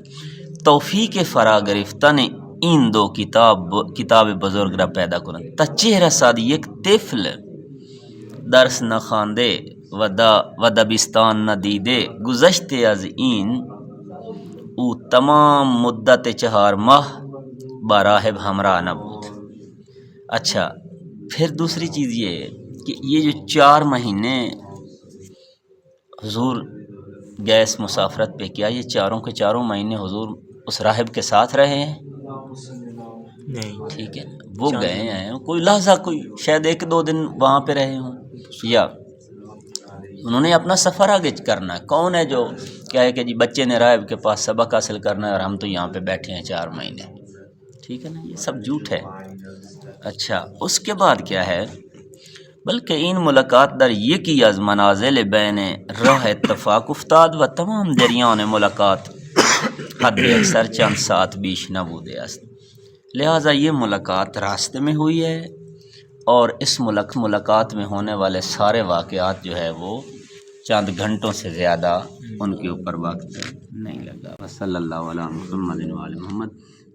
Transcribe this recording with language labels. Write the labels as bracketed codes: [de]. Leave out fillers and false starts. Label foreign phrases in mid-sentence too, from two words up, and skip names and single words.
[fa] توفیق فرا گرفتن این 2 کتاب بزرگ را پیدا کنند. تچه رسد یک طفل درس نخوانده و دبستان ندیده گذشته از این او تمام مدت 4 ماہ با راہب ہمراہ نہ بود. [ur] اچھا، پھر دوسری چیز یہ کہ یہ جو 4 مہینے حضور گیس مسافرت پہ کیا، یہ 4 کے 4 مہینے حضور اس راہب کے ساتھ رہے ہیں؟ نہیں. ٹھیک ہے، وہ گئے ہیں کوئی لحظہ، کوئی شاید 1-2 دن وہاں پہ رہے ہوں، انہوں نے اپنا سفر آگے کرنا ہے. کون ہے جو کیا ہے کہ جی بچے نے راہب کے پاس سبق حاصل کرنا ہے اور ہم تو یہاں پہ بیٹھے ہیں 4 مہینے. ٹھیک ہے نا, یہ سب جھوٹ ہے. اچھا اس کے بعد کیا ہے, [fa] بلکہ این ملاقات در یکی از منازل بین راہ اتفاق افتاد و تمام دریان ملاقات حد اکثر چند ساعت بیش نبوده است. [ur] لہٰذا یہ ملاقات راستے میں ہوئی ہے اور اس ملاقات میں ہونے والے سارے واقعات جو ہے وہ چند گھنٹوں سے زیادہ ان کے اوپر وقت نہیں لگا. [ar] صلی اللہ علیہ محمد و آل محمد.